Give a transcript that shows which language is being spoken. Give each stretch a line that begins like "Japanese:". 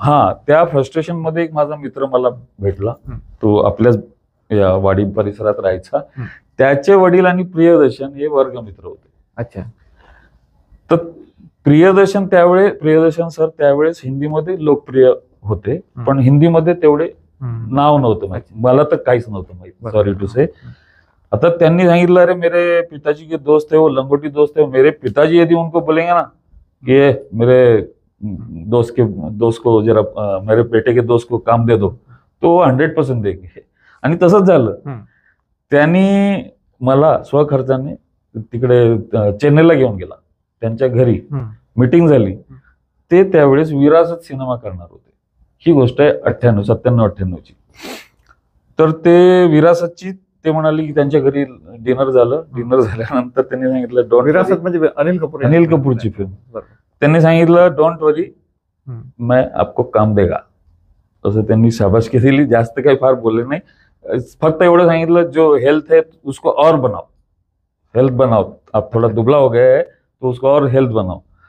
Marathi: हा, त्या फ्रस्ट्रेशन मध्ये एक माझा मित्र मला भेटला, तो आपल्याच या वाडी परिसरात राहायचा. त्याचे वडील आणि प्रियदर्शन हे वर्गमित्र होते. अच्छा. तर प्रियदर्शन सर त्यावेळेस हिंदीमध्ये लोकप्रिय होते, पण हिंदीमध्ये तेवढे नाव नव्हतं माहिती, मला तर काहीच नव्हतं माहिती,
English: Sorry to say.
Marathi: आता त्यांनी सांगितलं,
Hindi: अरे मेरे पिताजी के दोस्त है वो, लंगोटी दोस्त है, मेरे पिताजी यदि उनको बोलेंगे ना कि मेरे दोस्त को जरा मेरे बेटे के दोस्त को काम दे दो, तो 100% देंगे.
Marathi: आणि तसंच झालं. त्यांनी मला स्वखर्चाने तिकडे चेन्नईला घेऊन गेला, त्यांच्या घरी मीटिंग झाली. ते त्यावेळेस विरासत सिनेमा करणार होते. ही गोष्ट आहे 97-98ची. तर ते विरासतची ते म्हणाले की त्यांच्या घरी डिनर झालं. डिनर झाल्यानंतर त्यांनी सांगितलं डोंट, विरासत म्हणजे अनिल कपूरची फिल्म. त्यांनी सांगितलं
English: don't worry,
Hindi: मैं आपको काम देगा.
Marathi: असं त्यांनी शाबासकी दिली. जास्त काही फार बोलले नाही, फक्त एवढं सांगितलं
Hindi: जो हेल्थ है उसको और बनाओ, हेल्थ बनाओ, आप थोड़ा दुबला हो गया है तो उसको और हेल्थ बनाओ.